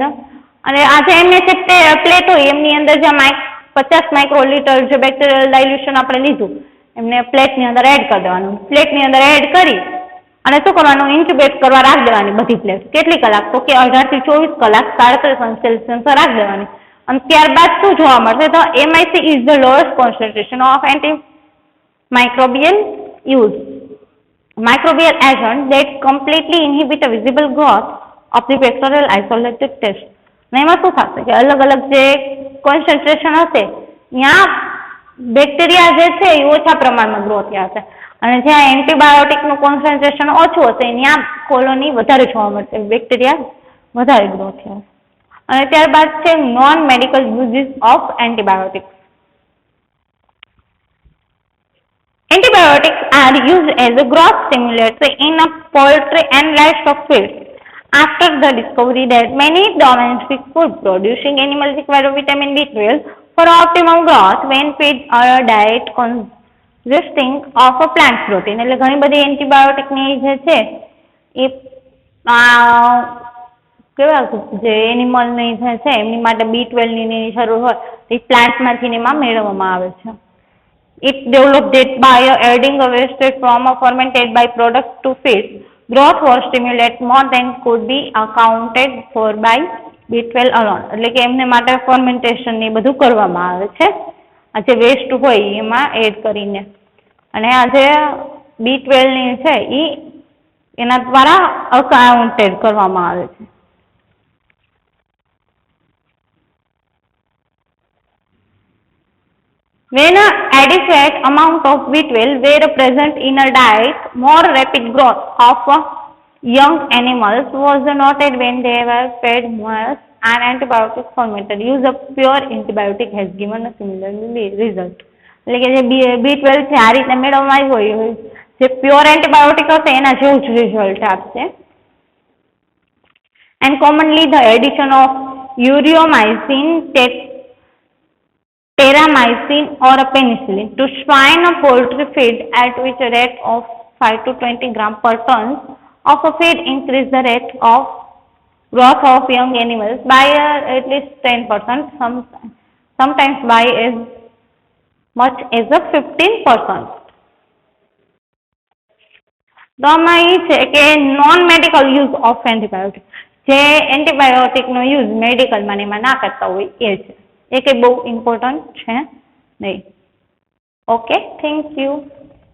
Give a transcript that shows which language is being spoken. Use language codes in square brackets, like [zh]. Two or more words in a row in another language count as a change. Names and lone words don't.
[gu] અને આ જે MSA પ્લેટ હોય એમની અંદર જે 50 માઇક્રોલીટર જે બેક્ટેરિયલ ડાયલ્યુશન આપણે લીધું એમને પ્લેટની અંદર એડ કરી દેવાનું. પ્લેટની અંદર એડ કરી અને શું કરવાનું, ઇન્ક્યુબેટ કરવા રાખી દેવાની બધી પ્લેટ. કેટલી કલાક, તો કે 18 થી 24 કલાક 37°C રાખી દેવાની. અને ત્યારબાદ શું જોવા મળશે, તો [en] MIC is the lowest concentration of antimicrobial agent that completely inhibit a visible growth of the bacterial isolated test. અને એમાં શું થશે કે અલગ અલગ જે કોન્સન્ટ્રેશન હશે ત્યાં બેક્ટેરિયા જે છે એ ઓછા પ્રમાણમાં ગ્રો થયા હશે અને જ્યાં એન્ટીબાયોટિકનું કોન્સન્ટ્રેશન ઓછું હશે ત્યાં કોલોની વધારે જોવા મળશે, બેક્ટેરિયા વધારે ગ્રો થયા. [gu] અને ત્યારબાદ છે [en] non medical uses of antibiotics. Antibiotics are used as a growth stimulator in a poultry and livestock feeds. After the discovery that many domestic food producing animals require vitamin B12 for optimum growth when fed a diet consisting of a plant protein. [gu] એટલે ઘણી બધી એન્ટીબાયોટિકની જે છે એ કેવા જે એનિમલની જે છે એમની માટે B12ની જરૂર હોય એ પ્લાન્ટમાંથી એમાં મેળવવામાં આવે છે. [en] It developed it by adding a wastage from a fermented byproduct to feed. Growth was stimulated more than could be accounted for by B12 alone. [gu] એટલે કે એમને માટે ફર્મેન્ટેશન ને બધું કરવામાં આવે છે આ જે વેસ્ટ હોય એમાં એડ કરીને. અને આ જે B12 ની છે એ એના દ્વારા અકાઉન્ટેડ કરવામાં આવે છે. [en] When an adequate amount of B12 were present in a diet, more rapid growth of young animals was noted when they were fed mouse and antibiotics fermented. Use of pure antibiotic has given a similar result. [gu] એટલે કે જે B12 છે આ રીતે મેળવવામાં આવ્યું હોય જે પ્યોર એન્ટીબાયોટિક હશે એના જેવું જ રિઝલ્ટ આપશે. [en] And commonly the addition of ureomycin, terramycin or a penicillin to swine or poultry feed at which a rate of 5 to 20 gram per ton of a feed increase the rate of growth of young animals by at least 10%, sometimes by as much as a 15%. [gu] તો આમાં એ છે કે [en] non medical use of antibiotic, [gu] જે એન્ટીબાયોટિકનો યુઝ મેડિકલમાં એમાં ના કરતા હોય એ છે, એ કંઈ બહુ ઇમ્પોર્ટન્ટ છે નહીં. [en] okay, thank you.